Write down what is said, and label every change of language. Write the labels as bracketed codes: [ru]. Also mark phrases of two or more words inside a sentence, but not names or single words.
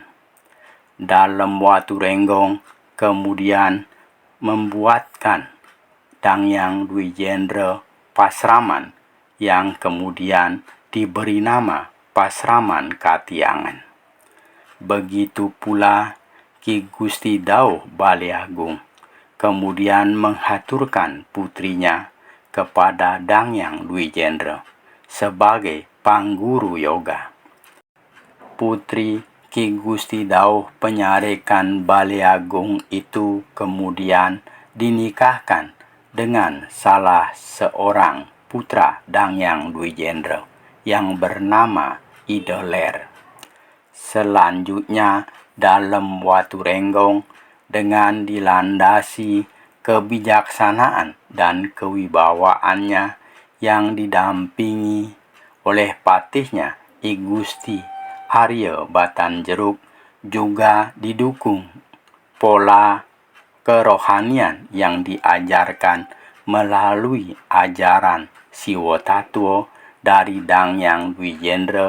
[id] Dalem Waturenggong kemudian membuatkan Dang Yang Dwi Jendra Pasraman yang kemudian diberi nama Pasraman Katiangan. Begitu pula Ki Gusti Dauh Balai Agung kemudian menghaturkan putrinya kepada Dang Yang Dwi Jendra sebagai pangguru yoga. Putri Ki Gusti Dauh Penyarekan Balai Agung itu kemudian dinikahkan dengan salah seorang putra Dang Yang Dwi Jendra yang bernama Idoler. Selanjutnya, Dalem Waturenggong dengan dilandasi kebijaksanaan dan kewibawaannya yang didampingi oleh patihnya I Gusti Arya Batanjeruk, juga didukung pola kerohanian yang diajarkan melalui ajaran Siwotatwo dari Dang Yang Dwi Jendra.